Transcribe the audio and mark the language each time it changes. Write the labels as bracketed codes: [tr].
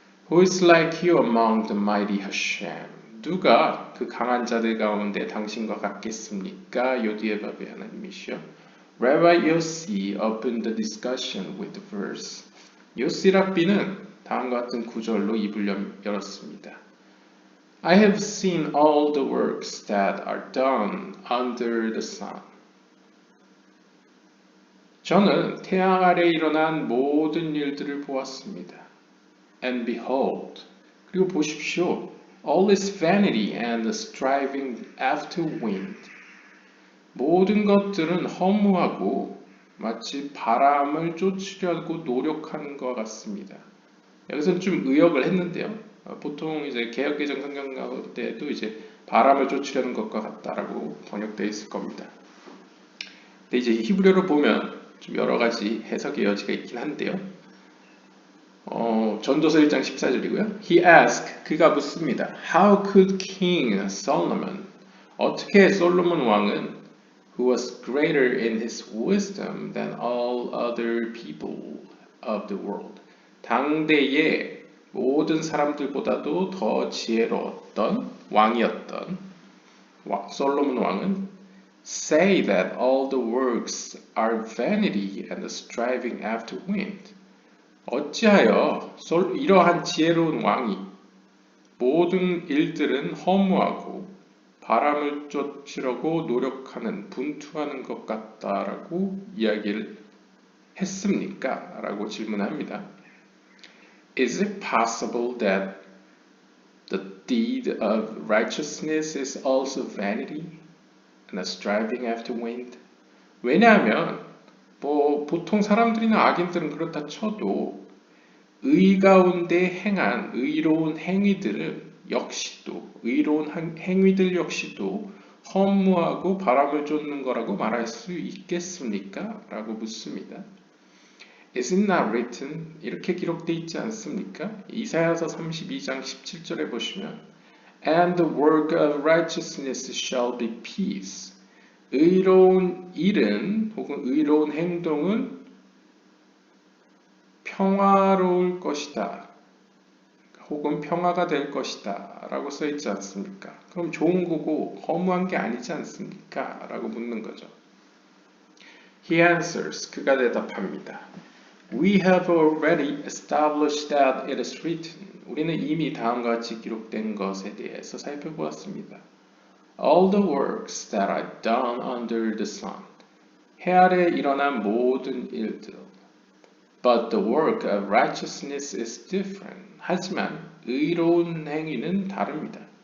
[en] Who is like you among the mighty Hashem? [ko] 누가 그 강한 자들 가운데 당신과 같겠습니까? 요디에밥의 하나님이시여. [en] Rabbi Yossi opened the discussion with the verse. [ko] 요시 랍비는 다음과 같은 구절로 입을 열었습니다. [en] I have seen all the works that are done under the sun. [ko] 저는 태양 아래 일어난 모든 일들을 보았습니다. [en] And behold, [ko] 그리고 보십시오. [en] All is vanity and striving after wind. [ko] 모든 것들은 허무하고 마치 바람을 쫓으려고 노력하는 것 같습니다. 여기서는 좀 의역을 했는데요. 보통 이제 개역개정 성경 가운데도 이제 바람을 쫓으려는 것과 같다라고 번역되어 있을 겁니다. 근데 이제 히브리어로 보면 좀 여러 가지 해석의 여지가 있긴 한데요. 전도서 1장 14절이고요. [en] He asked, [ko] 그가 묻습니다. [en] How could King Solomon, [ko] 어떻게 솔로몬 왕은 [en] who was greater in his wisdom than all other people of the world, [ko] 당대의 모든 사람들보다도 더 지혜로웠던 왕이었던 솔로몬 왕은 [en] say that all the works are vanity and striving after wind. [ko] 어찌하여 이러한 지혜로운 왕이 모든 일들은 허무하고 바람을 쫓으려고 노력하는 분투하는 것 같다라고 이야기를 했습니까? 라고 질문합니다. [en] Is it possible that the deed of righteousness is also vanity and a striving after wind? [ko] 왜냐하면 보통 사람들이나 악인들은 그렇다 쳐도 의 가운데 행한 의로운 행위들은 역시도 의로운 행위들 역시도 허무하고 바람을 쫓는 거라고 말할 수 있겠습니까? 라고 묻습니다. [en] Is it not written? [ko] 이렇게 기록되어 있지 않습니까? 이사야서 32장 17절에 보시면 [en] And the work of righteousness shall be peace. [ko] 의로운 일은 혹은 의로운 행동은 평화로울 것이다. 혹은 평화가 될 것이다. 라고 써 있지 않습니까? 그럼 좋은 거고 허무한 게 아니지 않습니까? 라고 묻는 거죠. [en] He answers. [ko] 그가 대답합니다. [en] We have already established that it is written. [ko] 우리는 이미 다음과 같이 기록된 것에 대해서 살펴보았습니다. [en] All the works that are done under the sun. [ko] 해 아래 일어난 모든 일들. [en] But the work of righteousness is different. [ko] 하지만 의로운 행위는 다릅니다.